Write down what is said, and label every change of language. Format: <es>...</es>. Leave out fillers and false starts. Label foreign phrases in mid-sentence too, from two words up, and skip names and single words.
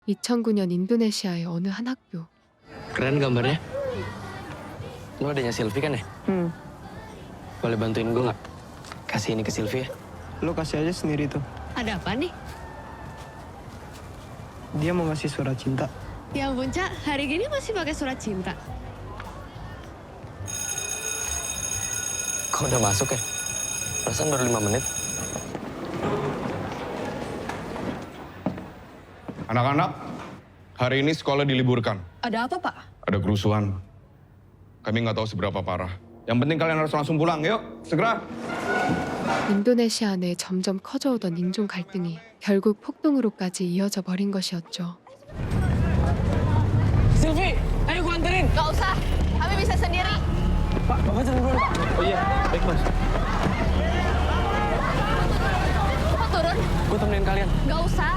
<ko>2009년 인도네시아의 어느 한 학교.</ko> <id>Keren gambarnya. Lo adanya Sylvie kan ya? Boleh bantuin gue nggak? Kasih ini ke Sylvie ya. Lo kasih aja sendiri tuh. Ada apa nih? Dia mau ngasih surat cinta. Ya ampun, Cak. Hari gini masih pakai surat cinta. Kok udah masuk ya? Perasaan baru 5 menit. Anak-anak, hari ini sekolah diliburkan. Ada apa, Pak? Ada kerusuhan. Kami nggak tahu seberapa parah. Yang penting kalian harus langsung pulang. Yuk, segera.</id> <ko>인도네시아 내 점점 커져오던 인종 갈등이 결국 폭동으로까지 이어져 버린 것이었죠.</ko> <id>Sylvie, ayo gue anterin. Gak usah. Kami bisa sendiri. Pak, Bapak turun dulu. Oh iya, baik Mas. Kok turun? Gue temenin kalian. Gak usah.</id>